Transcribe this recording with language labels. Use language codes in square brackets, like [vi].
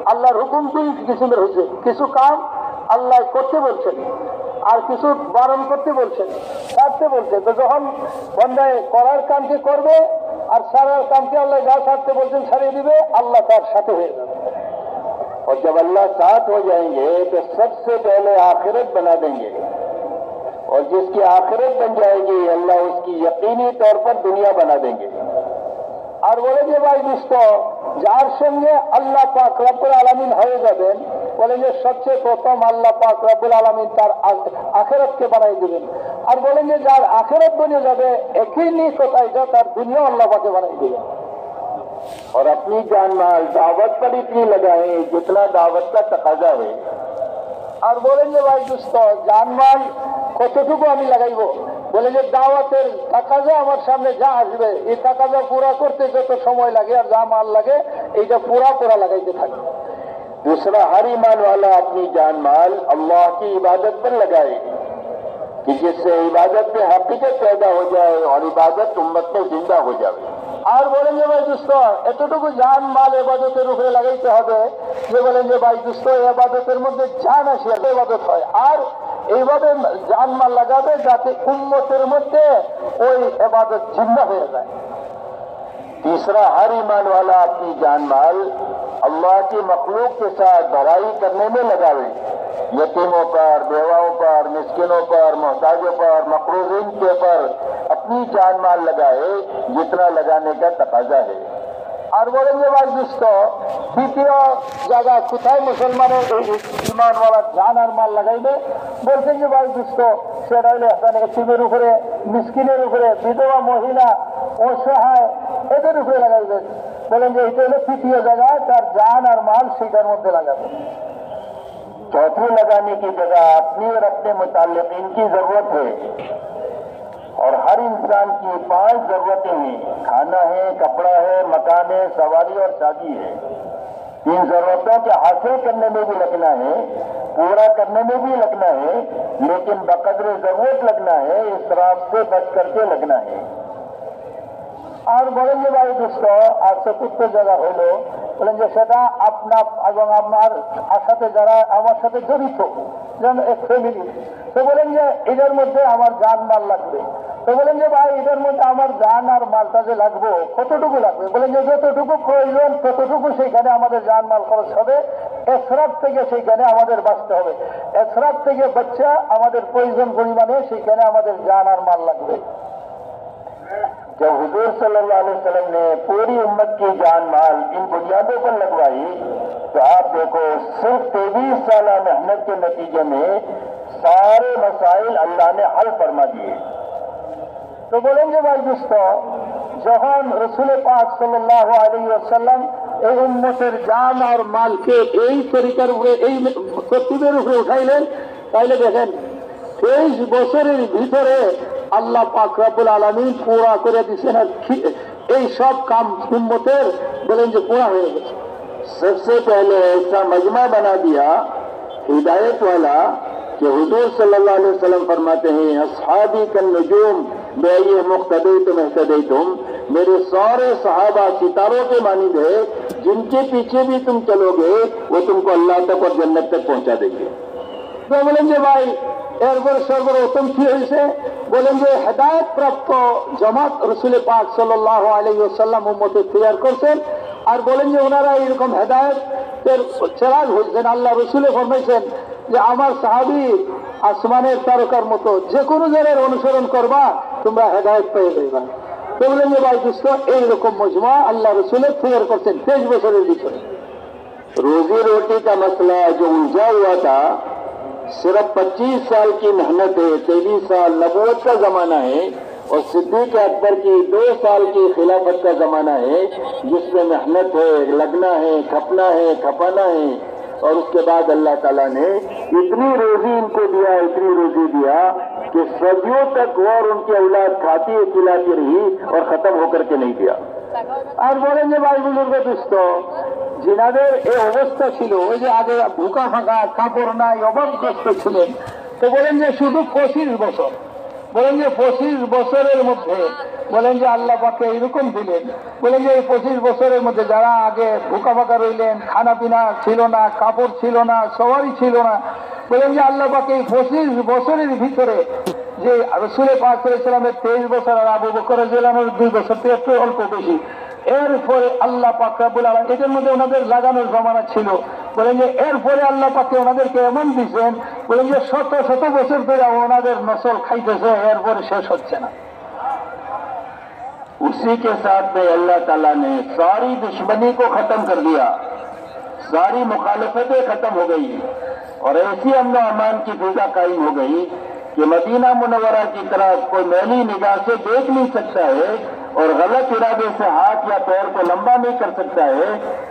[bn] আল্লাহর হুকুম দুই কিসিমের হয়েছে, কিছু কাম আল্লাহ করতে বলছেন আর কিছু বারণ করতে বলছেন, ছাড়তে বলছেন। তো যখন বন্ধায় করার কামকে করবে আর সারার কামকে আল্লাহ যা ছাড়তে বলছেন ছাড়িয়ে দিবে, আল্লাহ তার সাথে হয়ে যাবে। [hi] और जब अल्लाह साथ हो जाएंगे तो सबसे पहले आखिरत बना देंगे, और जिसकी आखिरत बन जाएगी अल्लाह उसकी यकीनी तौर पर दुनिया बना देंगे। [bn] আর বলে যে ভাই দোস্ত, যার সঙ্গে আল্লাহ পাক রব্বুল আলামিন হয়ে যাবেন, বলে যে সবচেয়ে প্রথম আল্লাহ পাক রব্বুল আলামিন তার আখিরাতকে বানাই দিবেন। আর বলেন যে যার আখিরাত বনে যাবে একই নিকটাই যা তার দুনিয়া আল্লাহ পাকে বানাই দিবেন। [hi] और अपनी जान माल दावत पर इतनी लगाएं जितना दावत का तकाजा है। [bn] আর বলেন যে ভাই দোস্ত, জানমাল কতটুকু আমি লাগাইব? বলে যে দাওয়াতের তাকাজা আমার সামনে যা আসবে এই তাকাজা পুরা করতে যত সময় লাগে আর যা মাল লাগে এইটা পুরা লাগাইতে থাকে। [hi] दूसरा, हर ईमान वाला अपनी जान माल अल्लाह की इबादत पर लगाए कि जिससे इबादत में हकीकत पैदा हो जाए और इबादत उम्मत में जिंदा हो जाए। [bn] আর বলেন যে ভাই দোস্ত, এতটুকু জান মাল এবাদতের উপরে লাগাইতে হবে যে বলেন যে ভাই দোস্ত এবাদতের মধ্যে জান আসে এবাদত হয়। আর এইভাবে জান মাল লাগাবে যাতে উম্মতের মধ্যে ওই এবাদত জিন্দা হয়ে যায়। [hi] तीसरा, हर ईमान वाला अपनी जान माल अल्लाह की मखलूक के साथ भलाई करने में लगावे, यतीमों पर, बेवाओं पर, मिस्किनों पर, मोहताजों पर, मकरूजीन के पर अपनी जान माल लगाए जितना लगाने का तकाजा है। [bn] আর বলেন যে ভাই দুষ্ট, দ্বিতীয় জায়গা কোথায় মুসলমানের ইমানওয়ালা জান আর মাল লাগাইবে? বলছেন যে ভাই দুষ্ট, সেটা হলে এতিমের উপরে, মিসকিনের উপরে, বিধবা মহিলা, অসহায় এদের উপরে লাগাইবে। বলেন যে এটা হলো তৃতীয় জায়গায় তার জান আর মাল সেটার মধ্যে লাগাবে। [hi] चौथी लगाने की जगह अपनी और अपने मुताल्लिकीन की जरूरत है, और हर इंसान की 5 जरूरतें हैं, खाना है, कपड़ा है, मकान है, सवारी और शादी है। इन जरूरतों के हासिल करने में भी लगना है, पूरा करने में भी लगना है, लेकिन बकदर जरूरत लगना है, इसराफ से बच करके लगना है। [bn] আর বলেন যে ভাই দুষ্ট, আর চতুর্থ জায়গা হইল বলেন যে সেটা আপনার এবং আপনার সাথে যারা আমার সাথে জড়িত, যেন এক ফ্যামিলি। তো বলেন যে এদের মধ্যে আমার জান মাল লাগবে। তো বলেন যে ভাই এদের মধ্যে আমার জান আর মালটা যে লাগবে কতটুকু লাগবে? বলেন যে যতটুকু প্রয়োজন ততটুকু সেইখানে আমাদের জান মাল খরচ হবে। এসরাফ থেকে সেইখানে আমাদের বাঁচতে হবে। এসরাফ থেকে বাচ্চা আমাদের প্রয়োজন পরিমাণে সেইখানে আমাদের জান আর মাল লাগবে। [hi] जब हुजूर सल्लल्लाहु अलैहि वसल्लम ने पूरी उम्मत की जान माल इन बुनियादों पर लगवाई, तो आप देखो सिर्फ 23 साल मेहनत के नतीजे में सारे मसाइल अल्लाह ने हल फरमा दिए। [bn] তো বলেন যে ভাই দোস্ত, যখন রসুল পাক সাল্লাল্লাহু আলাইহি ওয়াসাল্লাম এই উম্মতের জান আর মালকে এই তরিকার উপরে, এই তরতিবের উপরে উঠাইলেন, তাইলে দেখেন 23 বছরের ভিতরে আল্লাহ পাক রব্বুল আলামিন পুরা করে দিচ্ছেন। আর এই সব কাম উম্মতের বলেন যে পুরা হয়ে গেছে। [hi] सबसे पहले ऐसा मजमा बना दिया हिदायत वाला कि हुजूर सल्लल्लाहु अलैहि वसल्लम फरमाते हैं, [ar] अस्हाबी कन नुजूम बेये मुक्तदीतुम इhtदीतुम, [hi] मेरे सारे सहाबा सितारों के मानिंद है, जिनके पीछे भी तुम चलोगे वो तुमको अल्लाह तक और जन्नत तक पहुंचा देंगे। [bn] তো বলেন যে ভাই এরপর সর্বপ্রথম কি হয়েছে? বলেন যে হেদায়েত প্রাপ্ত জামাত রসুল পাক সাল্লাল্লাহু আলাইহি ওয়াসাল্লাম উম্মতে তৈরি করছেন। আর বলেন যে ওনারা এরকম হেদায়েতের চেরাগ হয়েছেন। আল্লাহ রসুলে ফরমাইছেন যে আমার সাহাবী আসমানের তারকার মতো, যে কোনো জায়গায় অনুসরণ করবা তোমরা হেদায়েত পেয়ে যাইবা। তো বলেন যে ভাই দোস্ত, এইরকম মজমা আল্লাহ রসুলে তৈরি করছেন 23 বছরের ভিতরে। [hi] रोजी रोटी का मसला जो उलझा हुआ था, सिर्फ 25 साल की मेहनत है, 23 साल नबूवत का जमाना है, और सिद्दीक अकबर की 2 साल की खिलाफत का जमाना है, जिसमें मेहनत है, लगना है, खपना है, खपाना है, और उसके बाद अल्लाह ताला ने इतनी रोजी इनको दिया, इतनी रोजी दिया कि सदियों तक वो और उनकी औलाद खाती खिलाती रही और खत्म होकर के नहीं दिया। [bn] আর বলেন যে ভাই বুজুর্গ দুস্থ যিনাদের এই অবস্থা ছিল, ওই যে আগে ভুকা ফাঁকা কাপড় নাই অভাবগ্রস্ত ছিলেন, তো বলেন যে শুধু 25 বছর, বলেন যে 25 বছরের মধ্যে বলেন যে আল্লাহ পাকে এরকম দিলেন, বলেন যে এই 25 বছরের মধ্যে যারা আগে ভুকা ফাঁকা রইলেন, খানা পিনা ছিল না, কাপড় ছিল না, সবারই ছিল না, বলেন যে আল্লাহ পাকে এই 25 বছরের ভিতরে যে রাসূল পাক সাল্লাল্লাহু আলাইহি ওয়াসাল্লামের 23 বছর আর আবু বকর রাদিয়াল্লাহু আনহুর 2 বছর থেকে একটু অল্প বেশি, এরপরে আল্লাহ পাক রব্বুল আলামিন এটার মধ্যে ওনাদের লাগানোর জমানা ছিল, বলেন যে এরপরে আল্লাহ পাকে ওনাদেরকে এমন দিচ্ছেন, বলেন যে শত শত বছর ধরে ওনাদের নসল খাইতেছে, এরপরে শেষ হচ্ছে না। [hi] उसी के साथ में अल्लाह ताला ने सारी दुश्मनी को खत्म कर दिया, सारी मुखालफतें खत्म हो गई और ऐसी अमन अमान की फिजा कायम हो गई कि मदीना मुनव्वरा की तरफ कोई मैली निगाह से देख नहीं सकता है और गलत इरादे से हाथ या पैर को लंबा नहीं कर सकता है।